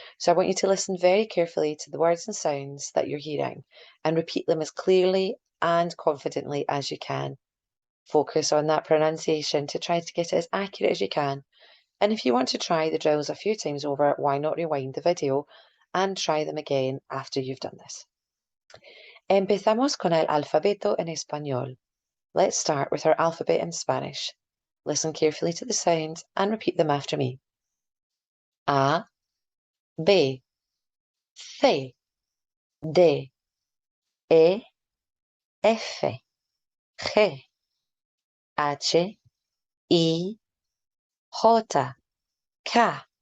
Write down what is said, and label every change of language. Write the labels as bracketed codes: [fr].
[en] So I want you to listen very carefully to the words and sounds that you're hearing and repeat them as clearly and confidently as you can. Focus on that pronunciation to try to get it as accurate as you can. And if you want to try the drills a few times over, why not rewind the video and try them again after you've done this. [es] Empezamos con el alfabeto en español. [en] Let's start with our alphabet in Spanish. Listen carefully to the sounds and repeat them after me. A, B, C, D, E, F, G, H, I, J, K,